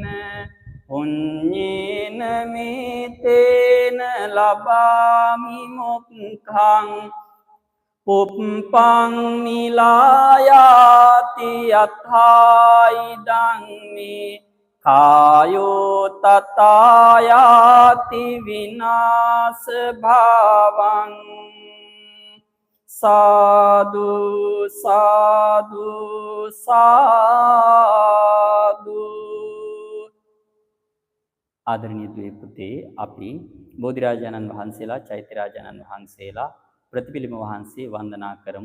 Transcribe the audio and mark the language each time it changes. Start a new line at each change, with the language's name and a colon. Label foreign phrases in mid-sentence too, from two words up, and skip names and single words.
Pali: පුඤ්ඤේන මේතේන ලබාමි මොක්ඛං පුප්පං නිලායාති අත්ථායිදං මේ කායෝ තතායාති විනාශ භාවං සාදු සාදු සාදු.
Sinhala: ආදරණීය දුවේ පුතේ අපි බෝධිරාජානන් වහන්සේලා චෛත්‍යරාජානන් වහන්සේලා ප්‍රතිපිලිම වහන්සේ වන්දනා කරමු.